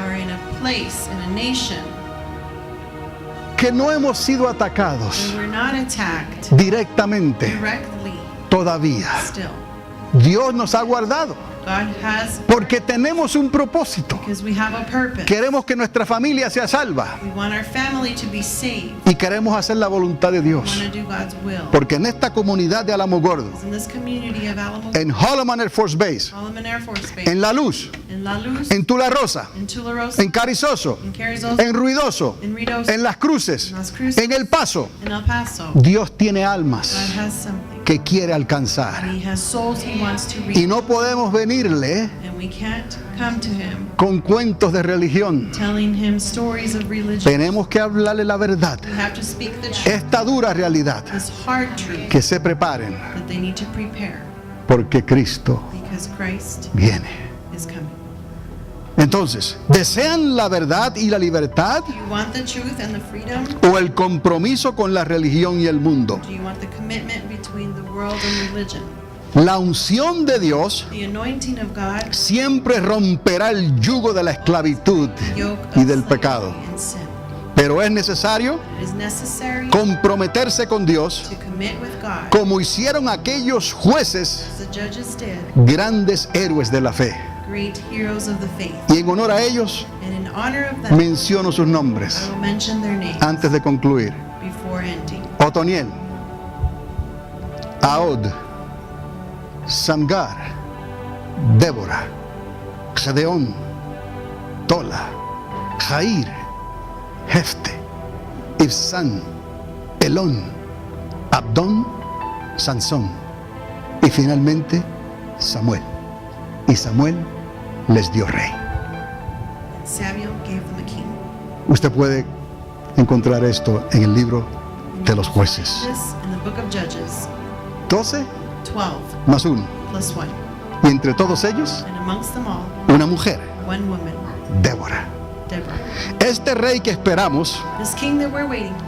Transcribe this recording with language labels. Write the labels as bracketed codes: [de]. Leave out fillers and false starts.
[en] are in a place, in a nation, [es] que no hemos sido atacados [en] where we're not attacked [es] directamente [en] directly [es] todavía? [en] still. [es] Dios nos ha guardado [en] God has, [es] porque tenemos un propósito. [en] because we have a purpose. [es] Queremos que nuestra familia sea salva [en] We want our family to be saved. [es] y queremos hacer la voluntad de [en] We [es] Dios. [en] want to do God's will. [es] Porque en esta comunidad de Álamo Gordo, [en] In this community of Alamo, [es] en Holloman Air Force Base, [en] Solomon Air Force Base, [es] en La Luz, [en] in La Luz, [es] en Tula Rosa, [en] in Tularosa, [es] en Carrizoso, [en] in Carrizosa, [es] en Ruidoso, [en] in Ruidoso, [es] en Las Cruces, [en] in Las Cruces, [es] en El Paso, [en] in El Paso. [es] Dios tiene [en] God [es] almas [en] has something. [es] que quiere alcanzar. [en] He has souls He wants to [es] Y [en] reach. [es] no podemos venirle [en] And we can't come to Him [es] con cuentos de religión. [en] telling Him stories of religion. [es] Tenemos que hablarle la verdad, [en] We have to speak the truth, [es] esta dura realidad. [en] this hard truth, [es] Que se preparen [en] that they need to prepare [es] porque Cristo [en] because Christ [es] viene. [en] is coming. [es] Entonces, ¿desean la verdad y la libertad [en] Do you want the truth and the freedom? [es] o el compromiso con la religión y el mundo? [en] Do you want the commitment between the world and religion? [es] La unción de Dios [en] The anointing of God, [es] siempre romperá el yugo de la esclavitud [en] the yoke of [es] y del [en] slavery [es] pecado. [en] and sin. [es] Pero es necesario [en] It is necessary [es] comprometerse con Dios [en] to commit with God, [es] como hicieron aquellos jueces, [en] as the judges did, [es] grandes héroes de la fe. [en] great heroes of the faith. [es] Y en honor a ellos [en] And in honor of them, [es] menciono sus nombres [en] I will mention their names [es] antes de concluir. [en] before ending. [es] Otoniel, Aod, Samgar, Débora, Gedeón, Tola, Jair, Jefte, Ibsán, Elón, Abdón, Sansón y finalmente Samuel. Y Samuel les dio rey. [en] And Samuel gave them a king. [es] Usted puede encontrar esto en el libro de los jueces. [en] This in the book of Judges [es] 12 [en] 12 [es] más 1. [en] plus 1. [es] Y entre todos ellos, [en] And amongst them all, [es] una mujer, [en] one woman, [es] Débora. [en] Deborah. [es] Este rey que esperamos [en] This king that we're waiting